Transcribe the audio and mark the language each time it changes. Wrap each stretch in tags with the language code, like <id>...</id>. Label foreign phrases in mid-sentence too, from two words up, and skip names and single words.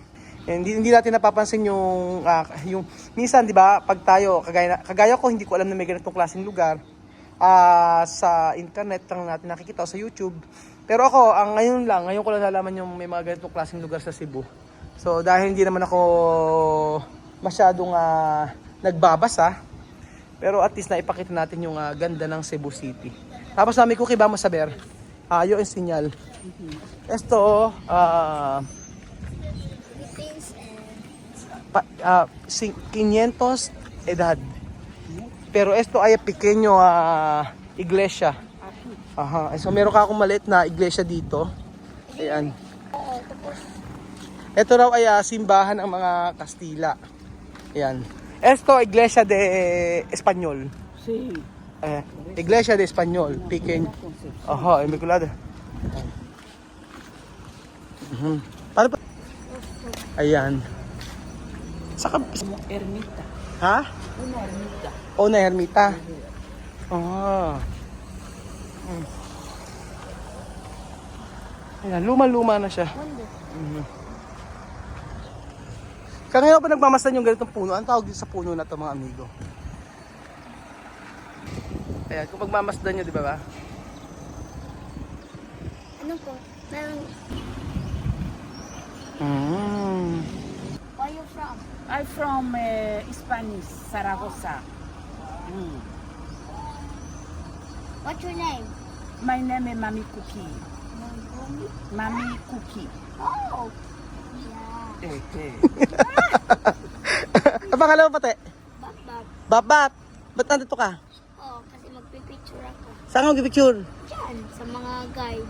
<tl>Hindi natin napapansin yung minsan 'di ba pag tayo kagaya ko hindi ko alam na may ganitong klaseng lugar sa internet lang natin nakikita o sa YouTube. Pero ako ngayon ko lang nalaman yung may mga ganitong klaseng lugar sa Cebu. So dahil hindi naman ako masyadong nagbabasa, pero</tl> <en>at least</en> <tl>naipakita natin yung ganda ng Cebu City. Tapos Mami Cookie,</tl> <es>vamos a ver. Yo enseñal. Esto 500 edad. Pero esto ay pequeño iglesia. Aha.</es> <tl>So meron ka akong maliit na iglesia dito. Ayan. Ito raw ay simbahan ng mga Kastila. Ayan.</tl> <es>Esto iglesia de Espanyol. sí, Iglesia de Espanyol, pequeño.</es> <tl>Aha, Immaculada. Paano pa? Ayan. Saka,</tl> <es>como ermita,</es> <tl>ha?</tl> <es>una ermita.</es> <tl>O na ermita. Ayan, luma-luma na siya. Kaya ngayon pa nagmamasdan yung ganitong puno. Ang tawag dito sa puno na to mga amigo? Ayan, kung magmamasdan nyo, di ba ba? Ano po? Meron.</tl> <en>Where you from? I'm from Spanish, Zaragoza. What's your name? My name is Mami Cookie. Mami Cookie. Oh.</en> <tl>Ang pangalawa pati? Bak. Babat! Ba't nandito ka? Oo, kasi magpipicture ako. Saan ka mag-picture? Diyan, sa mga guide.</tl>